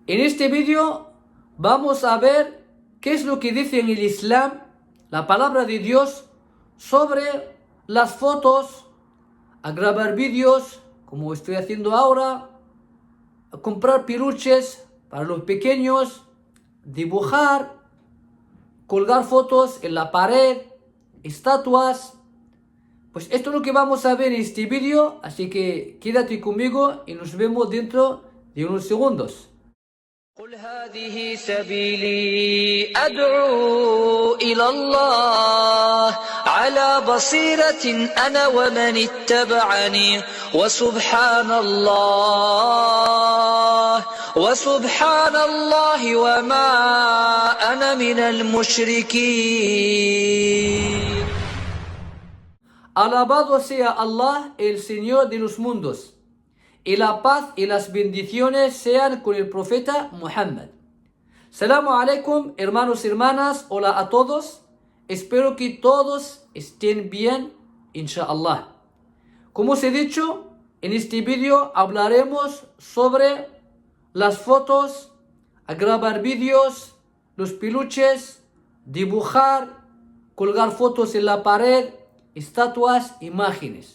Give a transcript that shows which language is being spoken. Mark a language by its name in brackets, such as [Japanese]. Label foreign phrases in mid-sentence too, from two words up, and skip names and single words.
[Spanish] En este vídeo vamos a ver qué es lo que dice en el Islam, la palabra de Dios, sobre las fotos, a grabar vídeos, como estoy haciendo ahora, a comprar peluches para los pequeños, dibujar, colgar fotos en la pared, estatuas. Pues esto es lo que vamos a ver en este vídeo, así que quédate conmigo y nos vemos dentro de unos segundos. [Arabic] قل هذه سبيلي أدعو إلى الله على بصيرة أنا ومن اتبعني وسبحان الله وما أنا من المشركين. [Spanish] Alabado sea Allah, el Señor de los mundos, y la paz y las bendiciones sean con el profeta Muhammad. [Arabic] سلام عليكم, [Spanish] hermanos y hermanas, hola a todos. Espero que todos estén bien, inshallah. Como os he dicho, en este vídeo hablaremos sobre las fotos, a grabar vídeos, los peluches, dibujar, colgar fotos en la pared, estatuas, imágenes.